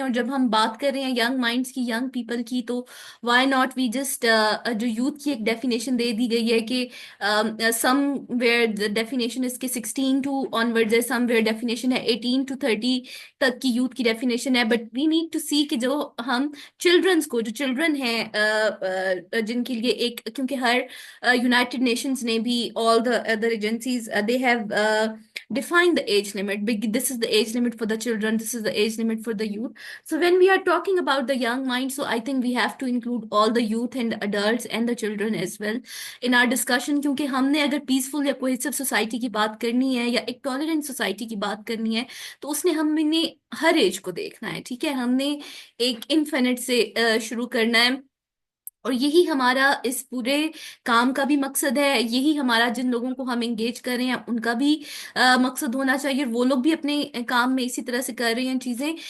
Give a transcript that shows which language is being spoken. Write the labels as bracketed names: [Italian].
[Urdu] اور جب ہم بات کر رہے ہیں ینگ مائنڈس کی, ینگ پیپل کی, تو [English] why not we just [Urdu] جو یوتھ کی ایک ڈیفینیشن دے دی گئی ہے کہ سم ویئر ڈیفینیشن اس کے 16 ٹو آنورڈز ہے, سم ویئر ڈیفینیشن ہے 18 to 30 تک کی یوتھ کی ڈیفینیشن ہے. [English] but we need to see [Urdu] کہ جو ہم چلڈرنس کو, جو چلڈرن ہیں جن کے لیے ایک, کیونکہ ہر یونائٹڈ نیشنز نے بھی [English] all the other agencies they have defined the age limit. This is the age limit for the children, this is the age limit for the youth. So when we are talking about the young mind, so I think we have to include all the youth and adults and the children as well in our discussion. [Urdu] کیونکہ ہم نے اگر peaceful یا cohesive society کی بات کرنی ہے یا ایک ٹالرنٹ سوسائٹی کی بات کرنی ہے تو اس نے ہم نے ہر ایج کو دیکھنا ہے. ٹھیک ہے, ہم نے ایک انفینٹ سے شروع کرنا ہے, اور یہی ہمارا اس پورے کام کا بھی مقصد ہے. یہی ہمارا, جن لوگوں کو ہم انگیج کر رہے ہیں ان کا بھی مقصد ہونا چاہیے, وہ لوگ بھی اپنے کام میں اسی طرح سے کر رہے ہیں چیزیں.